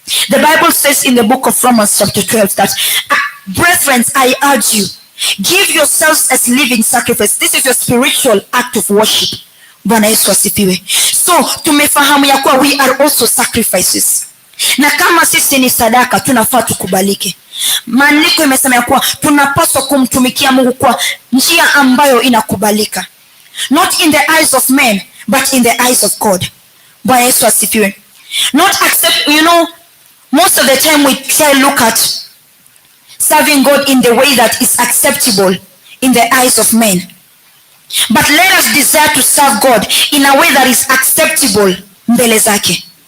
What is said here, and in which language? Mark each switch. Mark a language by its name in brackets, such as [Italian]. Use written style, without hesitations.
[English] The Bible says in the book of Romans chapter 12 that, brethren, I urge you, give yourselves as living sacrifice. This is your spiritual act of worship. [Swahili] Bwana Yesu asifiwe. [English] So [Swahili] tumefahamu ya kuwa [English] we are also sacrifices. [Swahili] Na kama sisi ni sadaka tunafaa tukubalike. Maandiko imesema ya kuwa tunapaswa kumtumikia Mungu kwa njia ambayo inakubalika. [English] Not in the eyes of men, but in the eyes of God. [Swahili] Bwana Yesu asifiwe. [English] Not accept, most of the time we try look at serving God in the way that is acceptable in the eyes of men. But let us desire to serve God in a way that is acceptable [Swahili] mbele zake.